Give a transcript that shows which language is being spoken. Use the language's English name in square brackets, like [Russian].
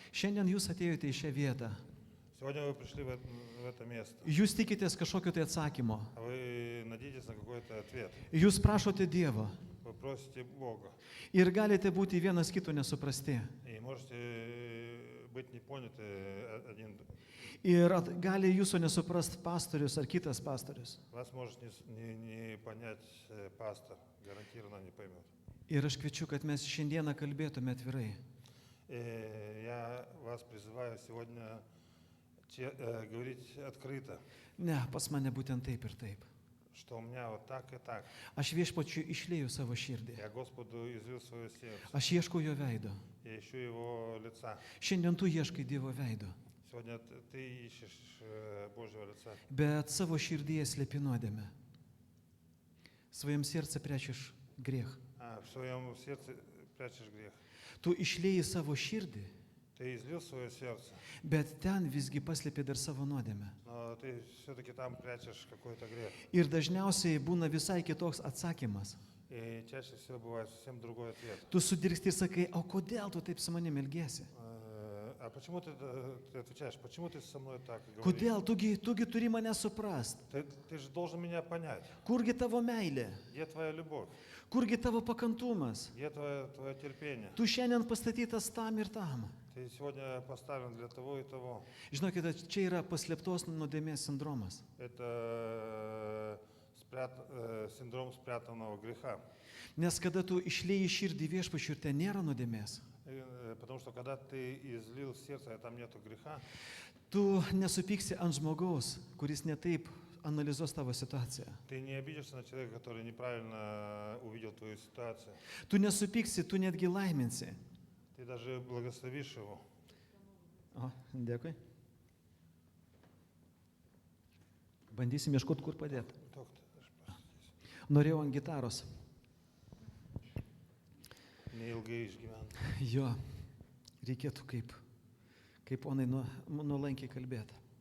[Lithuanian] Šiandien jūs atėjote į šią vietą. [Russian] Сегодня вы пришли в это место, [Lithuanian] Jūs tikitės kažkokio tai atsakymo. [Russian] а вы надеетесь на какой-то ответ. [Lithuanian] Jūs prašote Dievo. [Russian] Вы просите Бога [Lithuanian] Ir galite būti vienas kito nesuprasti. [Russian] и можете быть не поняты один. [Lithuanian] Ir gali jūsų nesuprast pastorius ar kitas pastorius. [Russian] Вас может не понять пастор, гарантированно не поймет. [Lithuanian] Ir aš kviečiu, kad mes šiandieną kalbėtume atvirai. [Russian] Я вас призываю сегодня говорить открыто, [Lithuanian] Ne, pas mane būtent taip ir taip. [Russian] что у меня вот так и так. [Lithuanian] Aš viešpačiu išlieju savo širdį. [Russian] Я Господу излил свое сердце. [Lithuanian] Aš ieškau jo veido. [Russian] Я ищу его лица. [Lithuanian] Šiandien tu ieškai Dievo veido. [Russian] Сегодня ты ищешь Божьего лица. [Lithuanian] Bet savo širdyje slepi nuodėmę. Svojam serce priešiš grėch. [Russian] В своем сердце прячешь грех. [Lithuanian] Tu išlieji savo širdį, [Russian] Ты излил свое сердце, [Lithuanian] bet ten visgi paslėpi dar savo nuodėmę. [Russian] но ты все-таки там прячешь какой-то грех. [Lithuanian] Ir dažniausiai būna visai kitoks atsakymas. [Russian] И чаще всего бывает совсем другой ответ. [Lithuanian] Tu sudirgsti ir sakai, o kodėl tu taip su manimi elgiesi? [Russian] А почему ты отвечаешь? Почему ты со мной так говоришь? [Lithuanian] Kodėl? Tugi turi mane suprast. [Russian] Ты же должен меня понять. [Lithuanian] Kurgi tavo meilė? [Russian] Где твоя любовь? [Lithuanian] Kurgi tavo pakantumas? [Russian] Где твое терпение? [Lithuanian] Tu šiandien pastatytas tam ir tam. [Russian] Ты сегодня поставлен для того и того. [Lithuanian] Žinokite, čia yra paslėptos nuodėmės sindromas. [Russian] Это синдром спрятанного греха. [Lithuanian] Nes kada tu išlieji širdį viešpačiui ir ten nėra nuodėmės, [Russian] Потому что когда ты излил сердце, а там нету греха, [Lithuanian] tu nesupyksi ant žmogaus, kuris netaip analizuos tavo situaciją. [Russian] ты не обидишься на человека, который неправильно увидел твою ситуацию. [Lithuanian] Tu nesupyksi, tu netgi laiminsi. [Russian] Ты даже благословишь его. [Lithuanian] O, dėkui. Bandysim ieškoti, kur padėti. Norėjau ant gitaros. Neilgai išgyvent. Jo, reikėtų kaip onai nuolankiai kalbėti.